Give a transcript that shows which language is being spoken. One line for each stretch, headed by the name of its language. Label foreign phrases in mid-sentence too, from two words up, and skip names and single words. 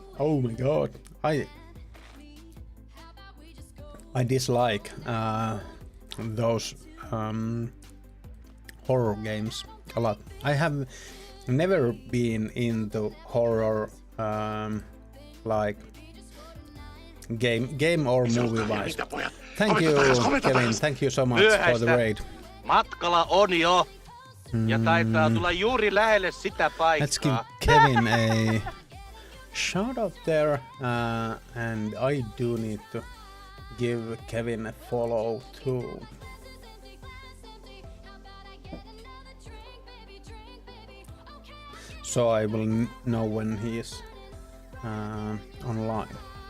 English: Oh my god, I dislike those horror games a lot. I have never been into horror like game or movie wise. Thank you, Kevin. Thank you so much for the raid.
Finnish: Matkalla on jo. Ja taitaa tulla juuri lähelle sitä paikkaa.
English: Let's give Kevin a shout out there, and I do need to give Kevin a follow too. So I will know when he is online.